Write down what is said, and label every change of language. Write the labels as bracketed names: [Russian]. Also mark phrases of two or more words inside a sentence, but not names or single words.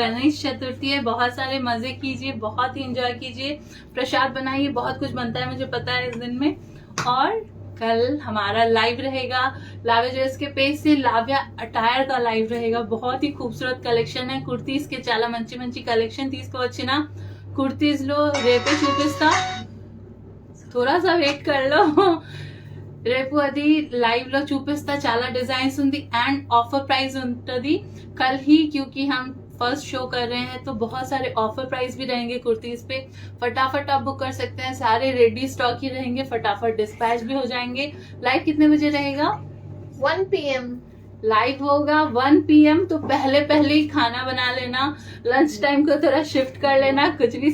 [Hindi] गणेश चतुर्थी है, बहुत सारे मजे कीजिए, बहुत ही एंजॉय कीजिए, प्रसाद बनाइए, बहुत कुछ बनता है मुझे पता है इस दिन में। और कल हमारा लाइव रहेगा लाव्या ज्वेल्स के पेज से, लाव्या अटायर का लाइव रहेगा। बहुत ही खूबसूरत कलेक्शन है, కుర్తీస్ के [Telugu] చాలా మంచి మంచి కలెక్షన్ తీసుకువచ్చిన। కుర్తీస్ లో రేపే చూపిస్తా, [Hindi] थोड़ा सा वेट कर लो, [Telugu] రేపు అది లైవ్ లో చూపిస్తా। చాలా డిజైన్స్ ఉంది అండ్ ఆఫర్ ప్రైస్ ఉంటుంది [Hindi] कल ही, क्योंकि हम [English] first show [Hindi] कर रहे हैं तो बहुत सारे [English] offer price [Hindi] भी रहेंगे कुर्तीज पे। फटाफट आप बुक कर सकते हैं, सारे [English] ready stock [Hindi] ही रहेंगे, फटाफट डिस्पैच भी हो जाएंगे। लाइव कितने बजे रहेगा? 1 PM लाइव होगा 1 PM, तो पहले ही खाना बना लेना, [English] lunch time [Hindi] को थोड़ा शिफ्ट कर लेना, कुछ भी